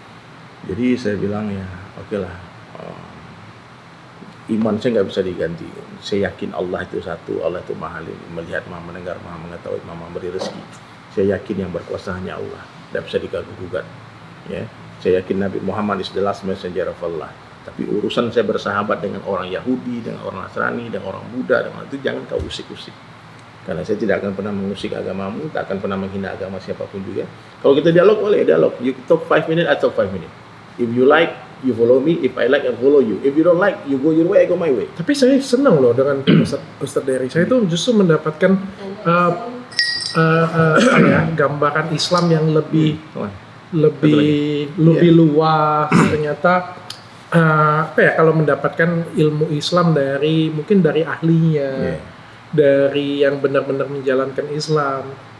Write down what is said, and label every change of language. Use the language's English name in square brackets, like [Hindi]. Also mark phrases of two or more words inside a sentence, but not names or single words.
[Indonesian] Jadi saya bilang ya, oke lah. iman saya nggak bisa diganti. Saya yakin Allah itu satu, Allah itu maha melihat, maha mendengar, maha mengetahui, maha memberi rezeki. Saya yakin yang berkuasa hanya Allah, tidak bisa diganggu-gugat. Ya, saya yakin Nabi Muhammad [English] is the last messenger of Allah. [Indonesian] Tapi urusan saya bersahabat dengan orang Yahudi, dengan orang Nasrani, dengan orang Buddha, dengan itu jangan kau usik-usik. Karena saya tidak akan pernah mengusik agamamu, tak akan pernah menghina agama siapapun juga. Kalau kita dialog, boleh dialog. [English] You talk 5 minutes, I talk 5 minutes. If you like, you follow me. If I like, I follow you. If you don't like, you go your way, I go my way. [Indonesian] Tapi saya senang loh dengan Ustadz Dery. Saya itu justru mendapatkan gambaran Islam yang lebih luas. Ternyata kalau mendapatkan ilmu Islam mungkin dari ahlinya, dari yang benar-benar menjalankan Islam.